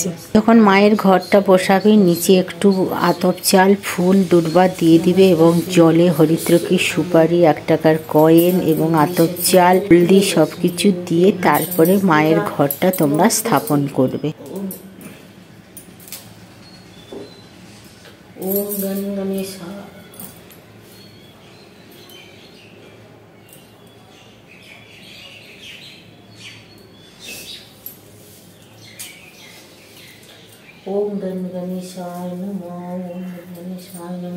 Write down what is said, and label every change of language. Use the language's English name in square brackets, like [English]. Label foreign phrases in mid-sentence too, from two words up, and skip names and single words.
[Bangla] যখন মায়ের ঘরটা বসাবে, নিচে একটু আতপ চাল, ফুল, দুর্বা দিয়ে দিবে এবং জলে হরিদ্রকি, সুপারি, 1 টাকার কয়েন এবং আতপ চাল, হলদি সবকিছু দিয়ে তারপরে মায়ের ঘরটা তোমরা স্থাপন করবে। [Sanskrit] ॐ गण गणेशाय ओम गण गणेशाय नमः। ओम गणेशाय नमः।